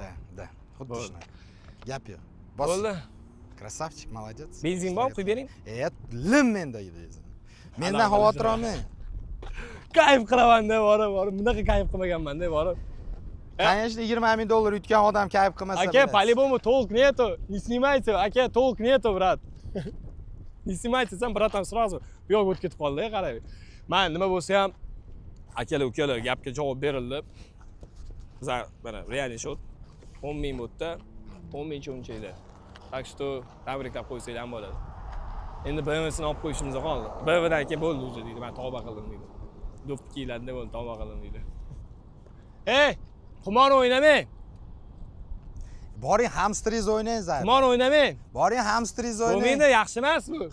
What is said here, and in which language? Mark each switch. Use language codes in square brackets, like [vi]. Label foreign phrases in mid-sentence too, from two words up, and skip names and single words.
[uz] da, da. Xuddi Bo'ldi. shuna. Gap yo'q. Bos. Bo'ldi. [ru] Красавчик, молодец. [uz] Benzin bor, quyib bering. E, lim menda benzin. Mendan Alloh xavotir bilsin. olmang. Kayf qilaman-da, borib, borib. Bunaqa kayf qilmaganman-da, borib. E? Конечно, yigirma ming dollar yutgan odam kayf qilmasa Aka, bilasiz. [ru] по-любому толк нету. Не снимайте. Aka, толк нету, брат. Не снимайте, sen, братан, сразу. [uz] Bu yoq o'tib ketib qoldi, qarang. Men nima bo'lsa ham, akalar, ukalar, gapga javob berildi. Bizlar, mana, [ru] реальный счёт. [uz] O'n ming bo'ldi-da. O'n ming cho'nchakda. [ru] Так что, [uz] tabriklab qo'ysanglar ham bo'ladi. Endi B M W sini olib qo'yishimiz qoldi. B M W dan keyin bo'ldi уже deydi. Men tavba qildim deydi. Do'ppi kiyiladi, bo'ldi, tavba qildim deydi. Ey, qumor o'ynamang. Boring, hamsteringiz o'ynang, zar. Qumor o'ynamang. Boring, hamsteringiz o'ynang. Bo'lmaydi, yaxshi emas bu.